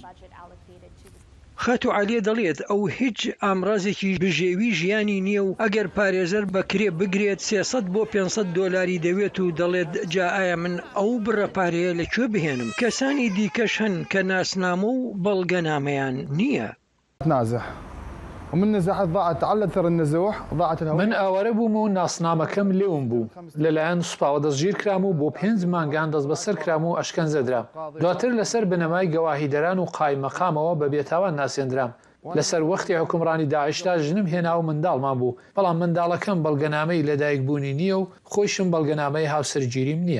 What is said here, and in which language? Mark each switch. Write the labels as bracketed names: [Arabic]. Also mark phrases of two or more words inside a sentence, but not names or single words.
[Central Kurdish] خاتو عالیە دەڵێت ئەو هیچ ئامرازێکی بژێوی ژیانی نییە و ئەگەر پارێزەر بەکرێ بگرێت 300 بۆ 500 دۆلاری دەوێت و دەڵێت جا ئایا من ئەو بڕە پارەیە لەکوێ بهێنم. کەسانی دیکەش هەن کە ناسنامە و بەڵگەنامەیان نییە. [Arabic] نازح ومن نزاحات ضاعت على اثر النزوح ضاعت [Central Kurdish] من ئاوارە بووم و ناسنامەکەم لێوم بوو لەلایەن سوپاوە دەستگیر کرام و بۆ 5 مانگان دەست بەسەر کرام و ئەشکەنجەدرام دواتر لەسەر بنەمای گەواهیدەران و قایمەقامەوە بە بێتاوان ناسێنرام لەسەر وەختی حکومڕانی داعشتا ژنم هێنا و منداڵمان بوو بەڵام منداڵەکەم بەڵگەنامەی لەدایکبوونی نییە و خۆشم بەڵگەنامەی هاوسەرگیریم نییە.